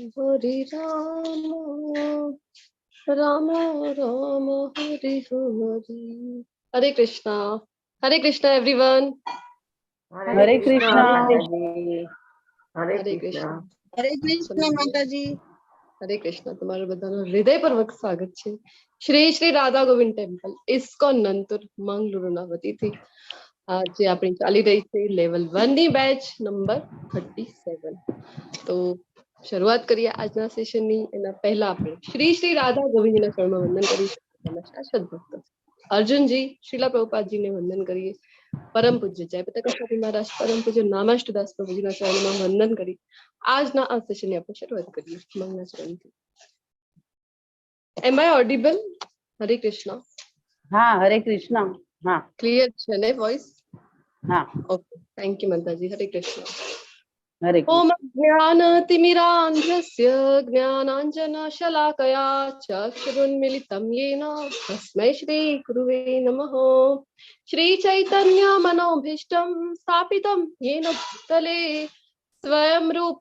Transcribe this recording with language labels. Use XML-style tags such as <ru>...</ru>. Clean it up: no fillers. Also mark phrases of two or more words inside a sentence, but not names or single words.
<hi>राम राम हरे हरे हरे कृष्णा एवरीवन हरे कृष्णा हरे कृष्ण हरे कृष्ण माताजी</hi> <gu>હરે કૃષ્ણ તુમ્હારા બધાનો હૃદયપૂર્વક સ્વાગત છે શ્રી શ્રી રાધા ગોવિંદ ટેમ્પલ ઇસ્કોન નંતુર મંગલુરુનાવતી થી આજે આપણી ચાલી રહી છે લેવલ 1 ની બેચ નંબર 37 તો શરૂઆત કરીએ આજના સેશનની એના પહેલા આપણે શ્રી શ્રી રાધા ગોવિંદના ચરણમાં વંદન કરીશું શાશ્વત ભક્ત અર્જુનજી શ્રીલા પ્રભુપાદજીને વંદન કરીએ પરમ પૂજ્ય જયપ્રકાશ સ્વામી મહારાજ પરમ પૂજ્ય નામાષ્ટદાસ પ્રભુજી ના ચરણ મેં વંદન કરી આજના આ સેશનની આપણે શરૂઆત કરીએ મંગળના ચરણથી</gu> <en>am I audible</en> <gu>હરે કૃષ્ણ</gu> <hi>हाँ हरे कृष्णा हाँ</hi> <gu>ક્લિયર છે ને વોઇસ</gu> <hi>हाँ</hi> <en>okay thank you</en> <gu>માતાજી હરે કૃષ્ણ</gu> <sa>हरे ओम कृष्ण ज्ञानतिमिरान्ध्रस्य ज्ञानाञ्जनशलाकया चक्षुरुन्मिलितं येन तस्मै श्रीगुरुवे नमः श्रीचैतन्यमनोभीष्टं स्थापितं येन भूतले स्वयं रूप</sa>